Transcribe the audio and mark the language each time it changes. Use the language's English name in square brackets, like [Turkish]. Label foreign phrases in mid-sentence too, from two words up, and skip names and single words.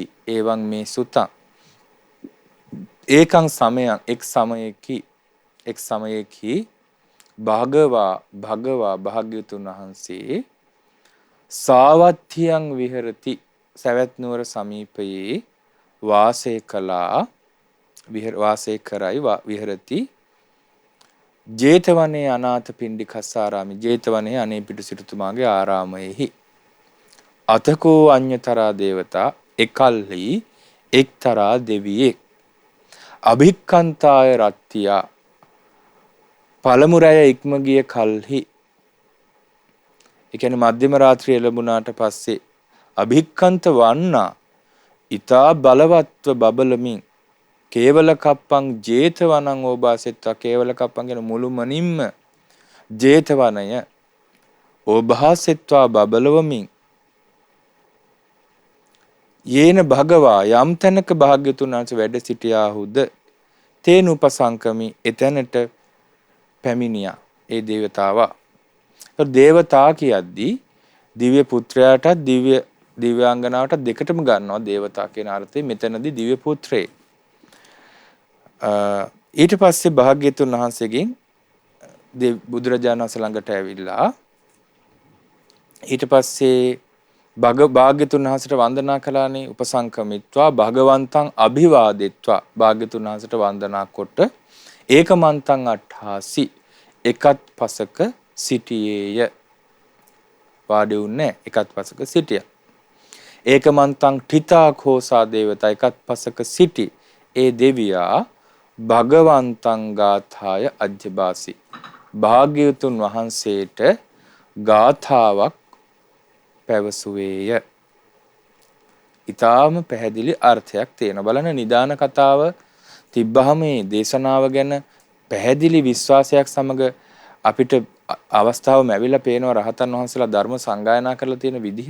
[Pali] ඒවං මේ සුතං ඒකං සමයං [Sinhala] එක් සමයකි භගවා භාග්‍යතුන් වහන්සේ [Pali] සාවත්තියං විහෙරති [Sinhala] සවැත් නුවර සමීපයේ වාසය කරයි විහෙරති ජේතවනයේ අනාථපිණ්ඩිකස්සාරාමි ජේතවනයේ අනේපිඬු සිටුතුමාගේ ආරාමයෙහි [Pali] අතකෝ අඤ්‍යතරා දේවතා [Sinhala] එකල්හි එක්තරා දෙවියෙක් [Pali] අභික්ඛන්තාය රත්තියා [Sinhala] පළමු රැය ඉක්ම ගිය කල්හි ඒ කියන්නේ මධ්‍යම රාත්‍රිය ලැබුණාට පස්සේ [Pali] අභික්ඛන්ත වන්නා [Sinhala] ඊතා බලවත්ව බබලමින් [Pali] කේවල කප්පං ජේතවනං ඕභාසෙත්වා කේවල කප්පං [Sinhala] කියන මුළුමනින්ම ජේතවනය ඕභාසෙත්වා බබලවමින් [Pali] යේන භගවා [Sinhala] යම් තැනක භාග්‍යතුන් වහන්සේ වැඩ සිටියාහුද [Pali] තේන උපසංකමි [Sinhala] එතැනට පැමිණියා ඒ දේවතාවා. දේවතා කියද්දී දිව්‍ය පුත්‍රයාටත් දිව්‍යාංගනාවටත් දෙකටම ගන්නවා දේවතා කියන අර්ථය මෙතනදී දිව්‍ය පුත්‍රේ. ඊට පස්සේ භාග්‍යතුන් වහන්සේගෙන් බුදුරජාණන් වහන්සේ ළඟට ඇවිල්ලා ඊට පස්සේ භාග්‍යතුන් වහන්සේට වන්දනා කළානේ [Pali] උපසංකමිත්වා භගවන්තං අභිවාදෙත්වා [Sinhala] භාග්‍යතුන් වහන්සේට වන්දනා කොට [Pali] ඒකමන්තං අට්ඨාසි [Sinhala] එකත් පසක සිටියේය වාඩි වුණේ එකත් පසක සිටියා [Pali] ඒකමන්තං ඨිතා කෝසා දේවතා [Sinhala] එකත් පසක සිටි ඒ දෙවියා [Pali] භගවන්තං ගාථාය අජ්ජබාසි [Sinhala] භාග්‍යවතුන් වහන්සේට ගාථාවක් පැවසුවේය. ඊටාම පැහැදිලි අර්ථයක් තියෙන බලන්න නිදාන කතාව තිබ්බහම මේ දේශනාව ගැන පැහැදිලි විශ්වාසයක් සමග අපිට අවස්ථාව ලැබිලා පේනවා රහතන් වහන්සේලා ධර්ම සංගායනා කරලා තියෙන විදිහ.